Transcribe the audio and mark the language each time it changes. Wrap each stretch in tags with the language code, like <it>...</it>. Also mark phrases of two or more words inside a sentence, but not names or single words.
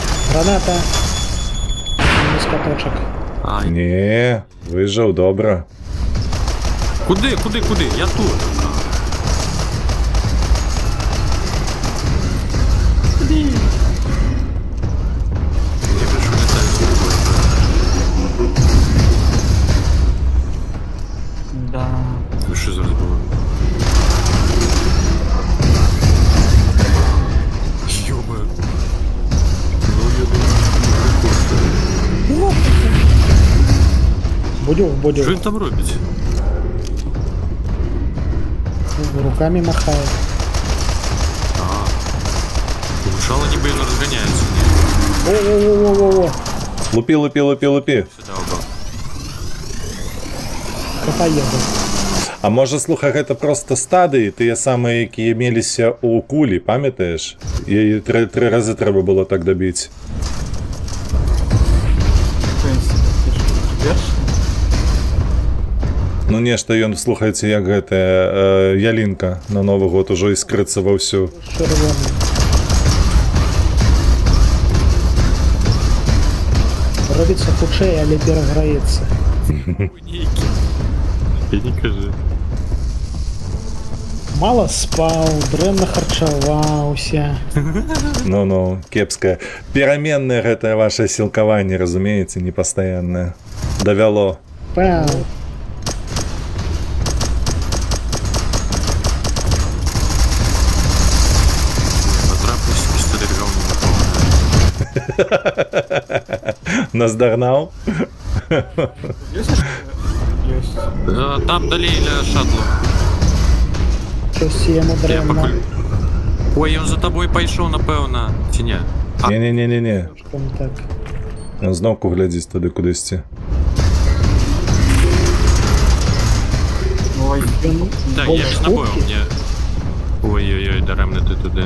<be>Граната.</be> <uk>Мінус каточок. Ай.</uk> <ru>Не, выжил, добро.</ru> <uk>Куди? Я тут. Я пишу,</uk> <ru>летаю с тобой. Да.</ru> <uk>Ну що зараз було? Йоба. Ну, я думаю, Будюк. що він там робить? Руками махає. Шало ніби не розганяється. О-о-о-о-о. Лупи. Сюди оба. Поїду. А може,</uk> <be>слухай, гэта просто стадыі, тыя самыя, якія меліся ў кулі, памятаеш? І тры разы трэба было так дабіць.</be> <ru>В принципе, ты что, ждешь?</ru> <be>Ну нешта ён, слухайце, як гэтая ялінка на Новы год ужо іскрыцца ва ўсю.</be> <uk>Червоний. Робиться худшее, але переграється. Ніки. Я не кажу. Мало спав,</uk> <be>дрэнна харчаваўся. Ну, кепская. Пераменнае гэтае ваше сілкаванне, разумееце, непастаяннае. Давяло. Пэў.</be> <uk>Натрапився пістолет говно наповнений.</uk> <be>Наздагнаў?</be> <ru>Есть? Есть.</ru> <be>Там далей ля шаттлу.</be> <uk>Щось йому</uk> <be>Я дрэнна. пакуль... Ой, ён за тобой пайшоў, напэўна. Ці не? Не. Там так. Ён зноўку глядзіць туды кудысьці. Ой, Ён Так, я больш ж набою хуткі, мне. Ой-ой-ой, дарэмна ты туды.</be>